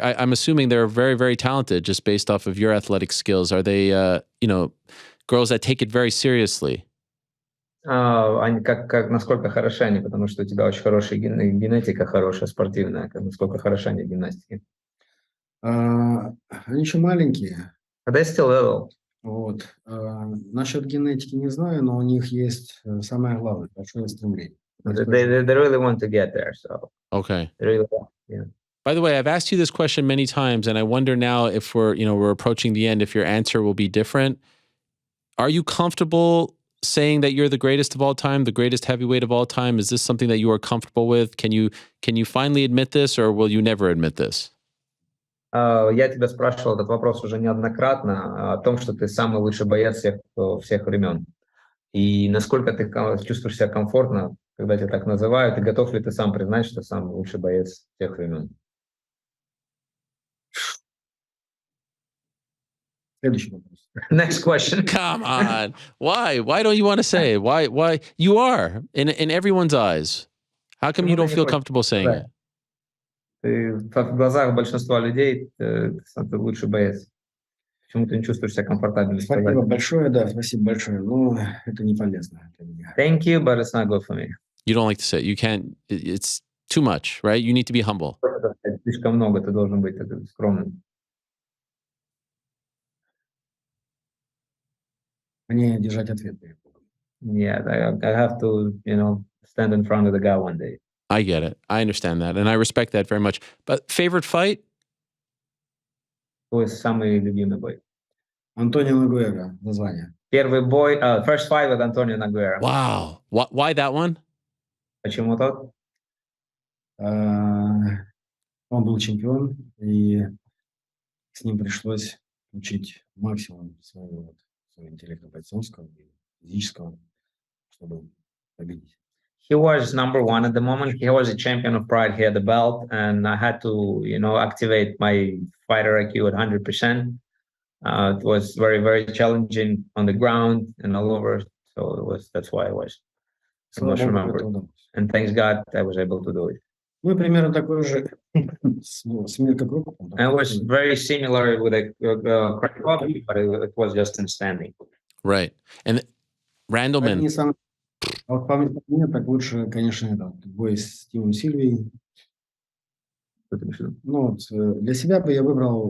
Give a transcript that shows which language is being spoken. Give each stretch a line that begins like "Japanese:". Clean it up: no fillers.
English: I'm assuming they're very, very talented just based off of your athletic skills. Are they, girls that take it very seriously?
Russian: Они насколько хороши они, потому что у тебя очень хорошая генетика, хорошая спортивная, насколько хороши они в гимнастике. Они еще маленькие.
English: But they're still little.
Russian: Вот. Насчет генетики не знаю, но у них есть самое главное, большое стремление.
English: They really want to get there, so. Okay. They really want, yeah. By the way, I've asked you this question many times, and I wonder now if we're approaching the end, if your answer will be different. Are you comfortable saying that you're the greatest of all time, the greatest heavyweight of all time? Is this something that you are comfortable with? Can you finally admit this, or will you never admit this?
Russian: Я тебя спрашивал этот вопрос уже неоднократно о том, что ты самый лучший боец всех времен. И насколько ты чувствуешь себя комфортно, когда тебя так называют, и готов ли ты сам признать, что самый лучший боец всех времен? Следующий вопрос.
English: Next question. Come on. Why? Why don't you want to say? Why? You are in everyone's eyes. How come you don't feel comfortable saying it?
Russian: Ты в глазах большинства людей ты лучший боец. Почему ты не чувствуешь себя комфортабельно? Спасибо большое, да, спасибо большое. Но это не полезно для меня.
English: Thank you, but it's not good for me. You don't like to say it. You can't. It's too much, right? You need to be humble.
Russian: Слишком много, ты должен быть скромным. Мне держать ответ перед Богом.
English: Yeah, I have to, stand in front of the guy one day. I get it. I understand that, and I respect that very much. But favorite fight?
Russian: Твой самый любимый бой? Антонио Нагуэра, название. Первый бой,
English: first fight with Antonio Nogueira. Wow. Why that one?
Russian: Почему тот? Он был чемпион, и с ним пришлось учить максимум своего интеллекта бойцовского и физического, чтобы победить.
English: He was number one at the moment. He was a champion of Pride. He had the belt, and I had to, activate my fighter IQ at 100%. It was very, very challenging on the ground and all over. So that's why I was so much remembered. And thanks God I was able to do it.
Russian: Ну, примерно такой же с Мирко Крокопом.
English: And it was very similar with a Crocop, but it was just in standing. Right. And Randleman.
Russian: А вот по мне так лучше, конечно, бой с Тимом Сильвией. Ну, вот, для себя бы я выбрал...